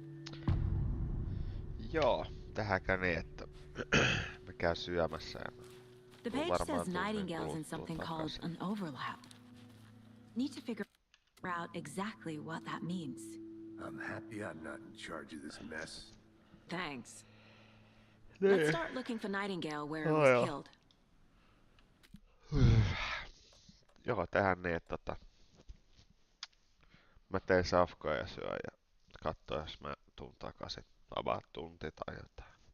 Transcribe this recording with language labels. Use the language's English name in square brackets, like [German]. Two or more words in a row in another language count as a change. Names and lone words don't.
[Finnish] Joo, tehdäänkö niin, että me käy syömässä ja [English] The [Finnish] Tuu [English] page [Finnish] varmaan [English] says [Finnish] tunnin [English] Nightingale's in [Finnish] kuluttua [English] something called [Finnish] takaisin. [English] an overlap. Need to figure out exactly what that means. I'm happy I'm not in charge of this mess. Thanks. Let's start looking for Nightingale where it was [Finnish] joo. [English] killed. [Finnish] Joo, tehdään niin, että mä teen safkoja ja syön ja katso, jos mä tuun takaisin. About tunti tai jotain.